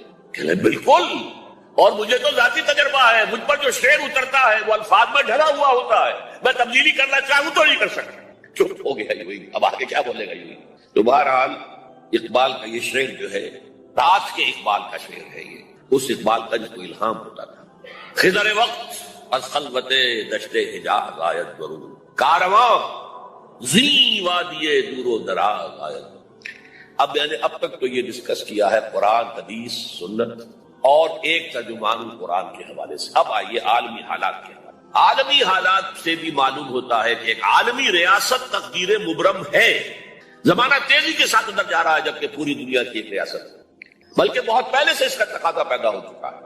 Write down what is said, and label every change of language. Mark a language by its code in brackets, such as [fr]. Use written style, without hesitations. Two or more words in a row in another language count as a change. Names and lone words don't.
[ur] کہ بالکل، اور مجھے تو ذاتی تجربہ ہے، مجھ پر جو شعر اترتا ہے وہ الفاظ میں ڈھلا ہوا ہوتا ہے، میں تبدیلی کرنا چاہوں تو نہیں کر سکتا. چپ ہو گیا یوں ہی، اب آگے کیا بولے گا یوں ہی. تو بہرحال اقبال کا یہ شعر جو ہے رات کے اقبال کا شعر ہے. یہ اس اقبال کا جس کو الہام ہوتا تھا. [fa] خضر وقت از خلوت دشت حجاز آیت برون، کارواں زی وادی دور و دراز آیت. [ur] اب میں نے اب تک تو یہ ڈسکس کیا ہے قرآن، حدیث، سنت اور ایک ترجمان قرآن کے حوالے سے. اب آئیے عالمی حالات کے حوالے. عالمی حالات سے بھی معلوم ہوتا ہے کہ ایک عالمی ریاست تقدیر مبرم ہے. زمانہ تیزی کے ساتھ اندر جا رہا ہے، جبکہ پوری دنیا کی ایک ریاست ہے، بلکہ بہت پہلے سے اس کا تقاضا پیدا ہو چکا ہے.